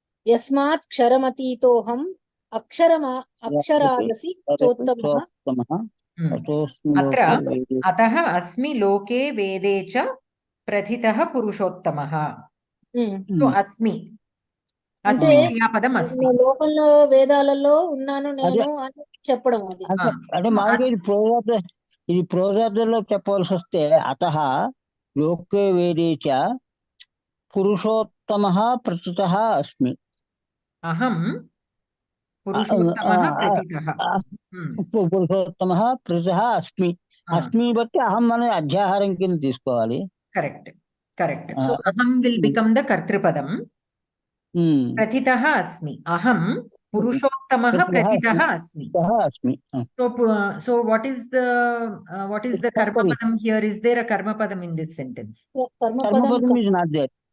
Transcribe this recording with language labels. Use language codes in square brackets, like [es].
[sa] यस्मात् क्षरमतीतोऽहम् अक्षरादसि चोत्तमः अत्र अतः अस्मि लोके वेदे च प्रथितः पुरुषोत्तमः तो अस्मि [te] అంటే లోకంలో వేదాలలో ఉన్నాను నేను అని చెప్పడం అది అంటే మామూలుగా ఇది ప్రోజాబ్దంలో చెప్పవలసి వస్తే [sa] అతః లోకే వేదే చ పురుషోత్తమః ప్రస్తుతః అస్మి అహం పురుషోత్తమః ప్రతితః పురుషోత్తమః ప్రస్తుతః అస్మి అస్మి [te] బట్టి అహం అనే అధ్యాహారం కింద తీసుకోవాలి [en] correct correct so అహం will become the కర్తృపదం [sa] ప్రతితః అస్మి అహం పురుషోత్తమః ప్రతితః అస్మి [en] so what is the karma padam here? Is there a karma padam in this sentence? Karma padam is not there.